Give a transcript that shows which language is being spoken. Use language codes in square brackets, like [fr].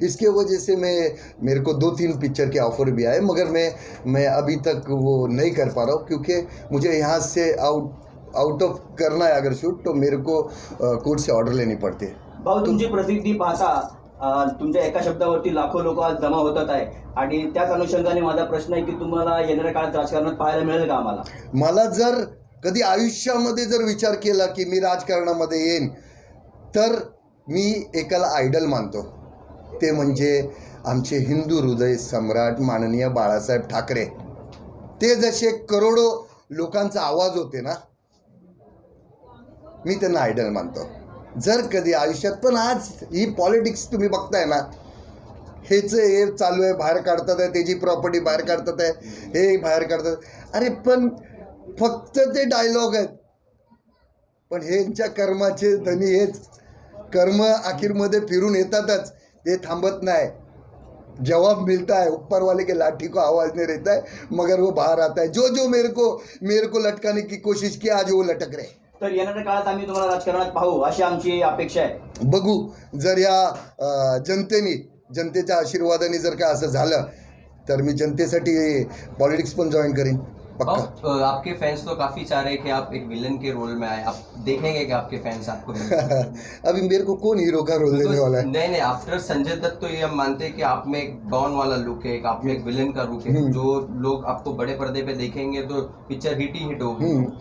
[hi] इसके वजह से मेरे को 2-3 पिक्चर के ऑफर भी आए, मगर मैं अभी तक वो नहीं कर पा रहा हूँ, क्योंकि मुझे यहाँ से आउट ऑफ करना है अगर शूट, तो मेरे को कोर्ट से ऑर्डर लेनी पड़ती है। [mr] भाऊ तुमची प्रसिद्धी पाहता तुमच्या एका शब्दावरती लाखो लोक आज जमा होतात आहे, आणि त्याच अनुषंगाने माझा प्रश्न आहे की तुम्हाला येणाऱ्या काळात राजकारणात पाहायला मिळेल का आम्हाला? मला जर कधी आयुष्यामध्ये जर विचार केला की मी राजकारणामध्ये येईन, तर मी एकाला आयडल मानतो, ते म्हणजे आमचे हिंदू हृदय सम्राट माननीय बाळासाहेब ठाकरे। ते जसे करोडो लोकांचा आवाज होते ना, मी त्यांना आयडल मानतो जर कधी आयुष्यात। पण आज ही पॉलिटिक्स तुम्ही बघताय ना, हे चालू आहे, बाहेर काढतात आहे, त्याची प्रॉपर्टी बाहेर काढतात आहे, हे बाहेर काढतात, अरे पण फक्त ते डायलॉग आहेत, पण ह्यांच्या कर्माचे धनी हेच कर्म आखिरमध्ये फिरून येतातच, ते थांबत नाही. [hi] जवाब मिलता है, ऊपर वाले के लाठी को आवाज़ नहीं रहता है मगर वो बाहर आता है. जो मेरे को लटकाने की कोशिश की आज वो लटक रहे. [mr] तर येणाऱ्या काळात आम्ही तुम्हाला राजकारणात पाहू अशी आमची अपेक्षा आहे. बघू जर या जनतेच्या आशीर्वादाने जर का असं झालं तर मी जनतेसाठी पॉलिटिक्स पण जॉईन करीन पक्का. [hi] आपके फैंस तो काफी चाह रहे हैं कि आप एक विलन के रोल में आए. आप देखेंगे कि आपके फैंस आपको अभी मेरे को कौन हीरो का रोल देने वाला है? नहीं, आफ्टर संजय दत्त तो ये हम मानते हैं कि आप में एक डॉन वाला लुक है, आप में एक विलन का लुक है. जो लोग आपको बड़े पर्दे पे देखेंगे तो पिक्चर हिट ही हिट होगी.